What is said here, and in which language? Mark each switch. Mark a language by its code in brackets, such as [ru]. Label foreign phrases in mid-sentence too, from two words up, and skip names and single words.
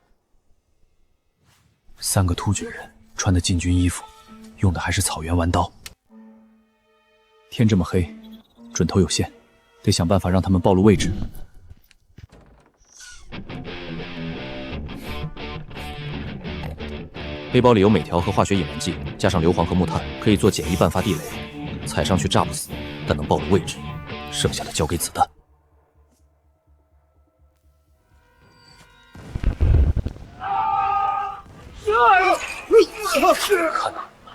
[zh] 3 個突厥人穿的禁軍衣服，用的還是草原彎刀。天這麼黑，準頭有限，得想辦法讓他們暴露位置。背包裡有鎂條和化學引燃劑，加上硫磺和木炭，可以做簡易半发地雷。踩上去炸不死，但能暴露位置，剩下的交給子弹。看哪！